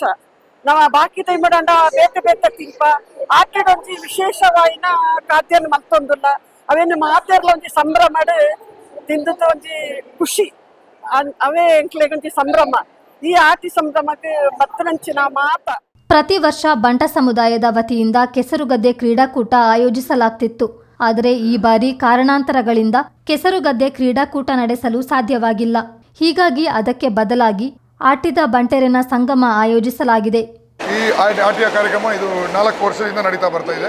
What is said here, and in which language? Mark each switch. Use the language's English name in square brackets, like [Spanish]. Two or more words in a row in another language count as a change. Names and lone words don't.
[Tulu] ನಾವು ಬಾಕಿ ಟೈಮಡಂಡ ಬೇತ ತಿಂಪ ಆಟಿಡೊಂಜಿ ವಿಶೇಷವಾಯಿನ ಖಾದ್ಯನ ಮಲ್ತೊಂದುಲ್ಲ. ಅವೇನು ಮಾತೆರ್ಲ ಒಂಜಿ ಸಂಭ್ರಮ ತಿಂದದ ಒಂಜಿ ಖುಷಿ ಅವೇ ಎಂಕ್ಲೆಗೊಂಜಿ ಸಂಭ್ರಮ. ಈ ಆಟಿ ಸಂಭ್ರಮಕ್ಕೆ ಮತ್ತನಂಚಿನ ಮಾತ. [Kannada] ಪ್ರತಿ ವರ್ಷ ಬಂಟ ಸಮುದಾಯದ ವತಿಯಿಂದ ಕೆಸರುಗದ್ದೆ ಕ್ರೀಡಾಕೂಟ ಆಯೋಜಿಸಲಾಗ್ತಿತ್ತು. ಆದರೆ ಈ ಬಾರಿ ಕಾರಣಾಂತರಗಳಿಂದ ಕೆಸರುಗದ್ದೆ ಕ್ರೀಡಾಕೂಟ ನಡೆಸಲು ಸಾಧ್ಯವಾಗಿಲ್ಲ. ಹೀಗಾಗಿ ಅದಕ್ಕೆ ಬದಲಾಗಿ ಆಟಿದ ಬಂಟೆರಿನ ಸಂಗಮ ಆಯೋಜಿಸಲಾಗಿದೆ. ಈ ಆಟಿಯ ಕಾರ್ಯಕ್ರಮ ಇದು 4 ವರ್ಷದಿಂದ ನಡೀತಾ ಬರ್ತಾ ಇದೆ.